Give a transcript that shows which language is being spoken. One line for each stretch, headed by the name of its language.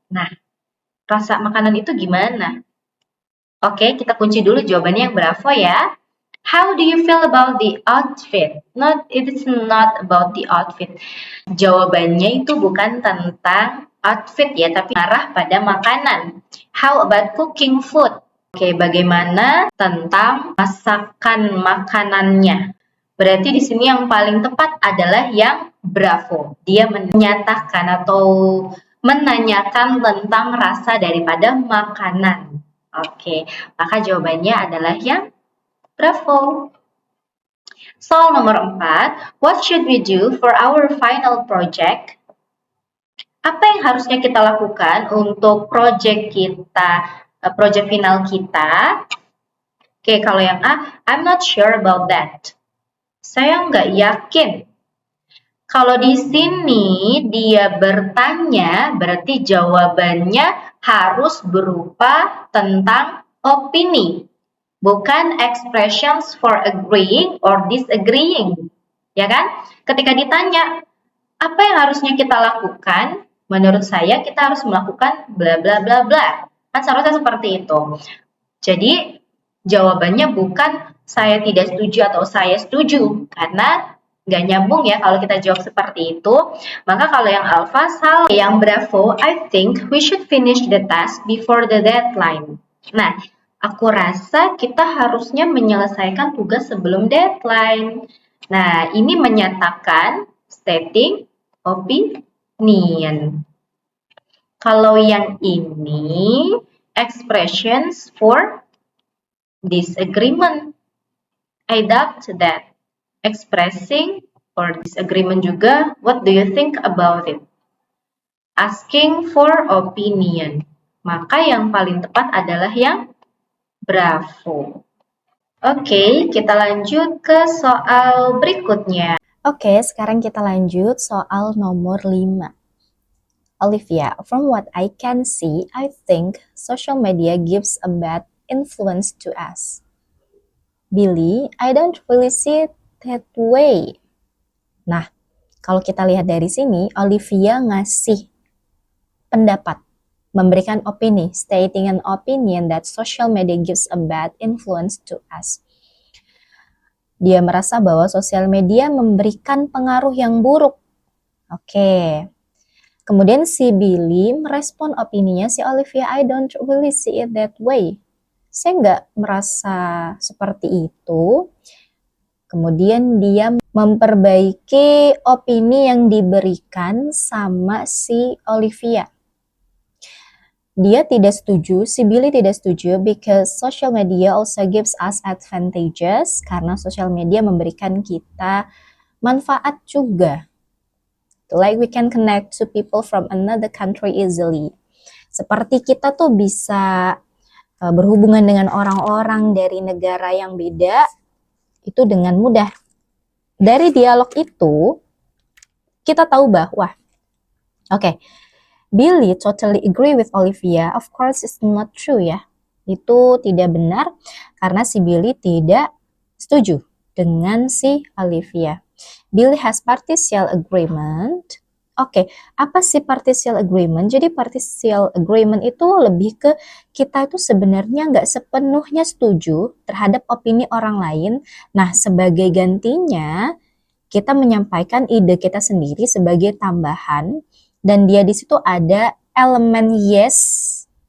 Indonesian: Nah, rasa makanan itu gimana? Oke, kita kunci dulu jawabannya yang Bravo ya.
English: How do you feel about the outfit? It is not about the outfit.
Indonesian: Jawabannya itu bukan tentang outfit ya, tapi arah pada makanan.
English: How about cooking food?
Indonesian: Oke, bagaimana tentang masakan makanannya? Berarti di sini yang paling tepat adalah yang Bravo. Dia menyatakan atau menanyakan tentang rasa daripada makanan. Oke, maka jawabannya adalah yang Bravo. Soal nomor 4,
English: what should we do for our final project?
Indonesian: Apa yang harusnya kita lakukan untuk project kita, project final kita? Oke, kalau yang A,
English: I'm not sure about that.
Indonesian: Saya nggak yakin. Kalau di sini dia bertanya, berarti jawabannya harus berupa tentang opini. Bukan
English: expressions for agreeing or disagreeing.
Indonesian: Ya kan? Ketika ditanya, apa yang harusnya kita lakukan? Menurut saya kita harus melakukan bla bla bla bla. Kan seharusnya seperti itu. Jadi jawabannya bukan saya tidak setuju atau saya setuju, karena nggak nyambung ya kalau kita jawab seperti itu. Maka kalau yang alpha salah. Yang bravo,
English: I think we should finish the task before the deadline.
Indonesian: Nah, aku rasa kita harusnya menyelesaikan tugas sebelum deadline. Nah, ini menyatakan
English: stating opinion.
Indonesian: Kalau yang ini
English: expressions for disagreement. I doubt that. Expressing for disagreement
Indonesian: juga,
English: what do you think about it? Asking for opinion.
Indonesian: Maka yang paling tepat adalah yang bravo. Oke, kita lanjut ke soal berikutnya. Oke, sekarang kita lanjut soal nomor 5.
English: Olivia, from what I can see, I think social media gives a bad influence to us. Billy, I don't really see it that way.
Indonesian: Nah, kalau kita lihat dari sini, Olivia ngasih pendapat, memberikan opini,
English: stating an opinion that social media gives a bad influence to us.
Indonesian: Dia merasa bahwa sosial media memberikan pengaruh yang buruk. Oke. Kemudian si Billy merespon opininya si Olivia,
English: I don't really see it that way.
Indonesian: Saya nggak merasa seperti itu. Kemudian dia memperbaiki opini yang diberikan sama si Olivia. Dia tidak setuju, si Billy tidak setuju
English: because social media also gives us advantages,
Indonesian: karena social media memberikan kita manfaat juga.
English: Like we can connect to people from another country easily.
Indonesian: Seperti kita tuh bisa berhubungan dengan orang-orang dari negara yang beda itu dengan mudah. Dari dialog itu kita tahu bahwa Billy
English: totally agree with
Indonesian: Olivia.
English: Of course it's not true ya.
Indonesian: Itu tidak benar karena si Billy tidak setuju dengan si Olivia.
English: Billy has partial agreement.
Indonesian: Apa sih partial agreement? Jadi partial agreement itu lebih ke kita itu sebenarnya nggak sepenuhnya setuju terhadap opini orang lain. Nah, sebagai gantinya kita menyampaikan ide kita sendiri sebagai tambahan, dan dia di situ ada elemen yes.